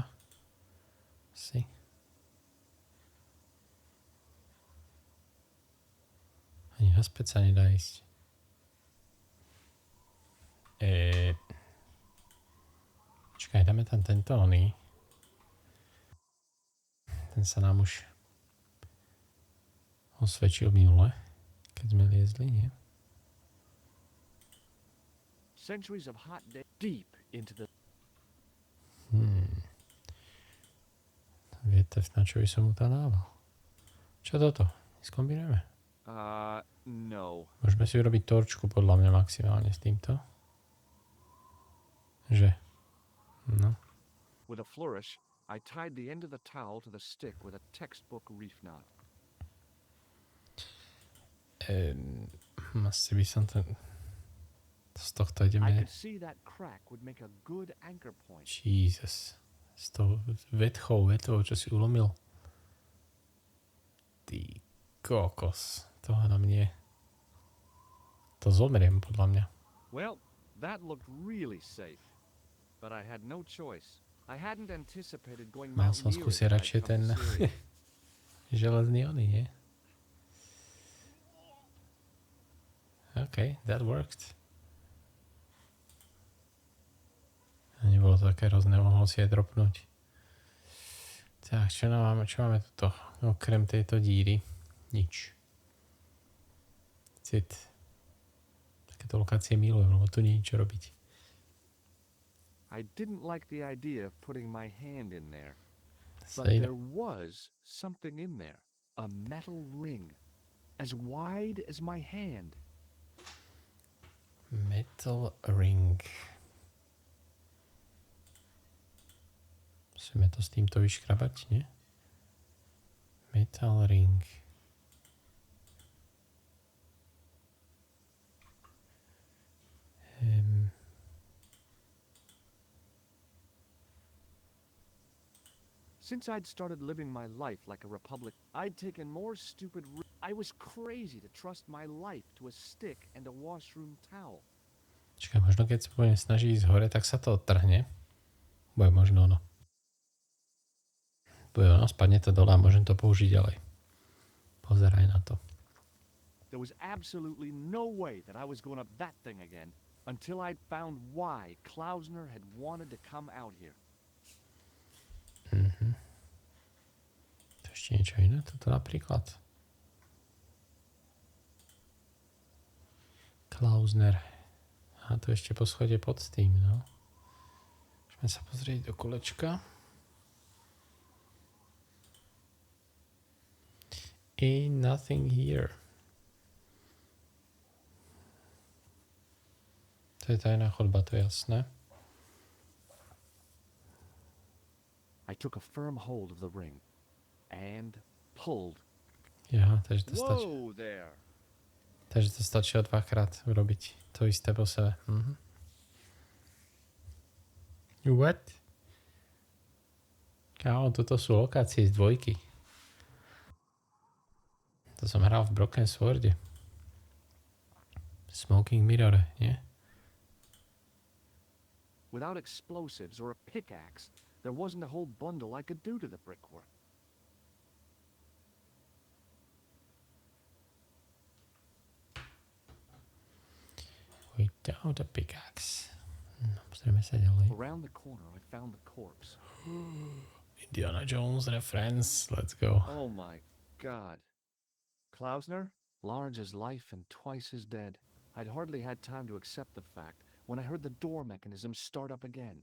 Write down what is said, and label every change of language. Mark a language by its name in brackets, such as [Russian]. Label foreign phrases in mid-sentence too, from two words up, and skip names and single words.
[Slovak] Si. Ani naspäť sa nedá ísť. Počkaj, dáme tam tento oný. Ten sa nám už osvedčil minule, keď sme liezli, nie? [English] Centuries of hot days deep into the. [Slovak] Viete, na čo by som mu tam dával? Čo toto? Skombinujeme? No. Môžeme si urobiť torčku podľa mňa maximálne s týmto. Že? No. [English] With a flourish, I tied the end of the towel to the stick with a textbook reef knot. [Slovak] Asi by som to... Z tohto [English] I [Slovak] ideme... [English] could see that crack would make a good anchor point. Jesus. [Slovak] Z toho vetvou, čo si ulomil. Ty kokos. To hádam nie. To zomriem, podľa mňa. [English] Well, that looked really safe. But I had no choice. I hadn't anticipated going [Slovak] Mal som [English] mountaineering [Slovak] skúsiť [English] when I'd [Slovak] radšej [English] come to [Slovak] ten [English] Syria. [Slovak] železný oný, nie? [English] OK, that worked. [Slovak] A nebolo to také hrozné, mohol si aj dropnúť. Tak, čo máme tuto? Okrem tejto díry. Nič. Cit. Takéto lokácie milujem, lebo tu nie je čo robiť. [English] I didn't like the idea of putting my hand in there. But Same. there was something in there. A metal ring. As wide as my hand. Metal ring. [Slovak] Musíme to s týmto vyškrabať, nie? [English] Metal ring. Since I'd started living my life like a republic, I'd taken more stupid I was crazy to trust my life to a stick and a washroom towel. [Slovak] Čakaj, možno keď sa budem snažiť ísť hore, tak sa to odtrhne. Bude možno ono. Bude ono, spadne to dole a môžem to použiť ďalej. Pozeraj na to. [English] There was absolutely no way that I was going up that thing again until I'd found why Klausner had wanted to come out here. [Slovak] To ešte niečo iné? Toto napríklad. Klausner. A to ešte po schode pod tým, no. Môžeme sa pozrieť do kolečka. [English] Ain't nothing here. [Slovak] To je tajná chodba, to je jasné. [English] I took a firm hold of the ring and pulled. [Slovak] Ja, takže to stačí. [English] Whoa there. [Slovak] Takže to stačí o dvakrát urobiť to isté po sebe. [English] What? [Slovak] Kámo, toto sú lokácie z dvojky. To som hral v Broken Sworde. Smoking Mirror, nie? [English] Without explosives or a pickaxe, there wasn't a whole bundle I could do to the brickwork. Without a pickaxe. [Slovak] Pozrieme sa ďalej. [English] Around the corner, I found the corpse. Indiana Jones reference. Let's go. Oh my god. Klausner? Large as life and twice as dead. I'd hardly had time to accept the fact when I heard the door mechanism start up again.